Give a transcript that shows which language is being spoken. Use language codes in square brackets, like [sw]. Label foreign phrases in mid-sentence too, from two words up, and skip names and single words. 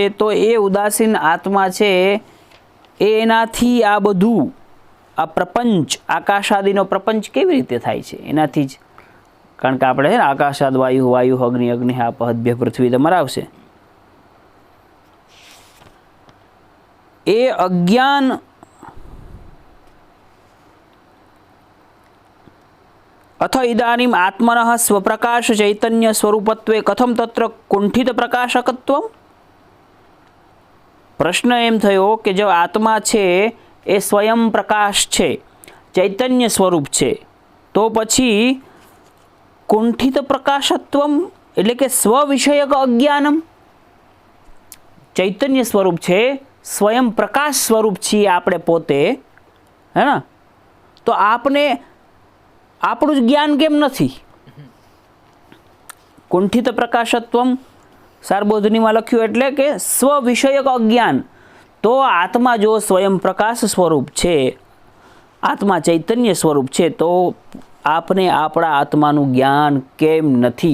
[gu] તો એ ઉદાસીન આત્મા છે એનાથી આ બધું આ પ્રપંચ, આકાશાદિનો પ્રપંચ કેવી રીતે થાય છે એનાથી જ, કારણ કે આપણે છે ને આકાશાદ વાયુ, વાયુ અગ્નિ, અગ્નિ આપ અદ્ભ્ય પૃથ્વી તમારા આવશે। એ અજ્ઞાન [sa] अथ इदानीम आत्मनः स्वप्रकाश चैतन्य स्वरूपत्वे कथम तत्र कुंठित प्रकाशकत्वम। [gu] પ્રશ્ન એમ થયો કે જો આત્મા છે એ સ્વયં પ્રકાશ છે, ચૈતન્ય સ્વરૂપ છે, તો પછી [sa] कुंठित प्रकाशत्वम [gu] એટલે કે [sa] स्वविषयक अज्ञानम। [gu] ચૈતન્ય સ્વરૂપ છે, સ્વયં પ્રકાશ સ્વરૂપ છે આપણે પોતે, [hi] है ना, [gu] તો આપને આપણું જ જ્ઞાન કેમ નથી? [sa] कुंठित प्रकाशत्वम [gu] સારબોધનીમાં લખ્યું એટલે કે સ્વવિષયક અજ્ઞાન। તો આત્મા જો સ્વયં પ્રકાશ સ્વરૂપ છે, આત્મા ચૈતન્ય સ્વરૂપ છે, તો આપને આપણા આત્માનું જ્ઞાન કેમ નથી?